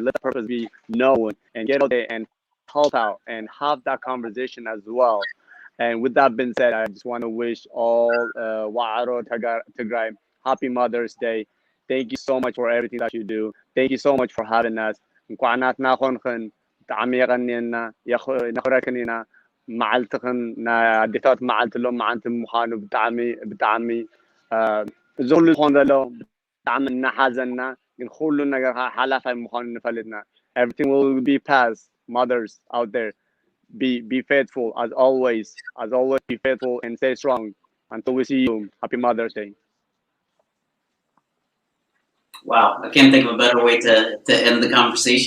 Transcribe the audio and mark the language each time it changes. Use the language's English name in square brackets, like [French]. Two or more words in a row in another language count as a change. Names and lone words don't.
[English] Let that purpose be known, and get out there and help out and have that conversation as well. And with that being said, I just want to wish all Wa'aro Tigray happy Mother's Day. Thank you so much for everything that you do. Thank you so much for having us. [Tigrinya] እንኳዓናት ናኾንክን ብጣዕሚ የቀኒየና ነኽረክኒና መዓልትኽን ናይ ኣዴታት መዓልትሎም መዓልቲ ምዃኑ ብጣዕሚ እዚ ኩሉ ዝኾን ዘሎ ብጣዕሚ እናሓዘና ግን ኩሉ ነገር ሓላፋይ ምዃኑ ንፈልጥና [English] everything will be past. Mothers out there, be faithful as always be faithful and stay strong until we see you. Happy Mother's Day. Wow, I can't think of a better way to end the conversation.